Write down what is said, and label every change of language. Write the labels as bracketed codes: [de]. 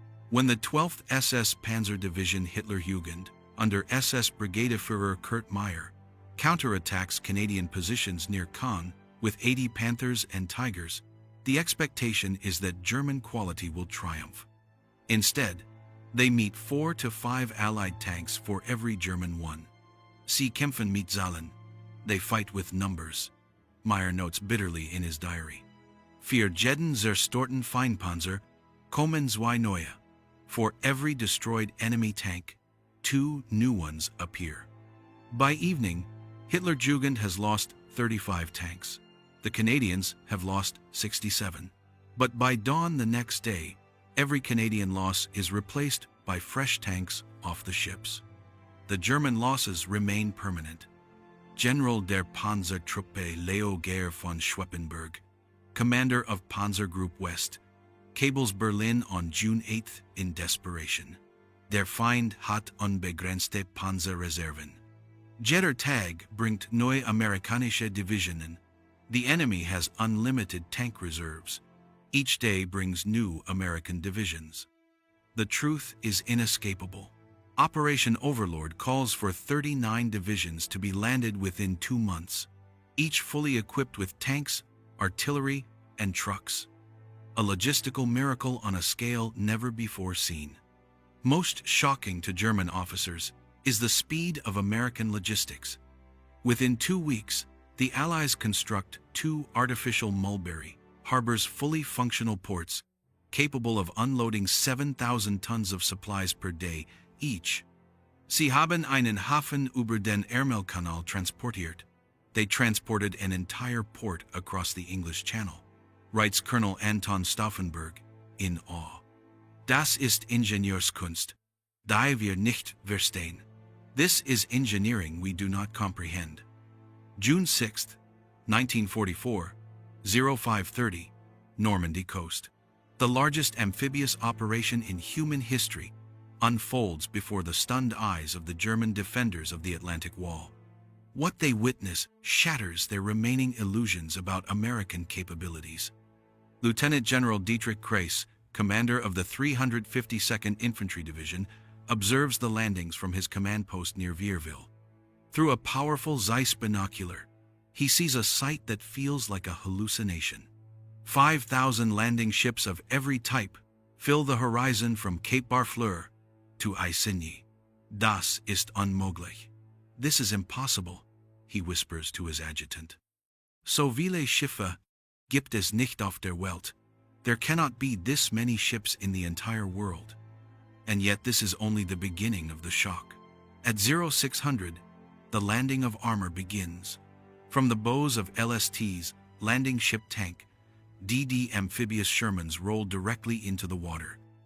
[en] When the 12th SS Panzer Division Hitlerjugend, under SS Brigadeführer Kurt Meyer, counterattacks Canadian positions near Caen with 80 Panthers and Tigers, the expectation is that German quality will triumph. Instead, they meet 4 to 5 Allied tanks for every German one. [de] Sie kämpfen mit Zahlen. [en] They fight with numbers. Meyer notes bitterly in his diary. [de] Für jeden zerstörten Feindpanzer kommen zwei neue. [en] For every destroyed enemy tank, 2 new ones appear. By evening, Hitlerjugend has lost 35 tanks. The Canadians have lost 67. But by dawn the next day, every Canadian loss is replaced by fresh tanks off the ships. The German losses remain permanent. General der Panzertruppe Leo Gehr von Schweppenberg, commander of Panzer Group West, cables Berlin on June 8 in desperation. [de] Der Feind hat unbegrenzte Panzerreserven. Jeder Tag bringt neue amerikanische Divisionen. [en] The enemy has unlimited tank reserves. Each day brings new American divisions. The truth is inescapable. Operation Overlord calls for 39 divisions to be landed within 2 months, each fully equipped with tanks, artillery, and trucks. A logistical miracle on a scale never before seen. Most shocking to German officers is the speed of American logistics. Within 2 weeks, the Allies construct 2 artificial Mulberry harbors, fully functional ports, capable of unloading 7,000 tons of supplies per day each. [de] Sie haben einen Hafen über den Ärmelkanal transportiert. [en] They transported an entire port across the English Channel, writes Colonel Anton Stauffenberg, in awe. [de] Das ist Ingenieurskunst, die wir nicht verstehen. [en] This is engineering we do not comprehend. June 6, 1944, 0530, Normandy coast. The largest amphibious operation in human history unfolds before the stunned eyes of the German defenders of the Atlantic Wall. What they witness shatters their remaining illusions about American capabilities. Lieutenant General Dietrich Kress, commander of the 352nd Infantry Division, observes the landings from his command post near Vierville. Through a powerful Zeiss binocular, he sees a sight that feels like a hallucination. 5,000 landing ships of every type fill the horizon from Cape Barfleur to Isigny. [de] Das ist unmöglich. [en] This is impossible, he whispers to his adjutant. [de] So viele Schiffe gibt es nicht auf der Welt. [en] There cannot be this many ships in the entire world. And yet this is only the beginning of the shock. At 0600, the landing of armor begins. From the bows of LST's landing ship tank, DD amphibious Shermans roll directly into the water.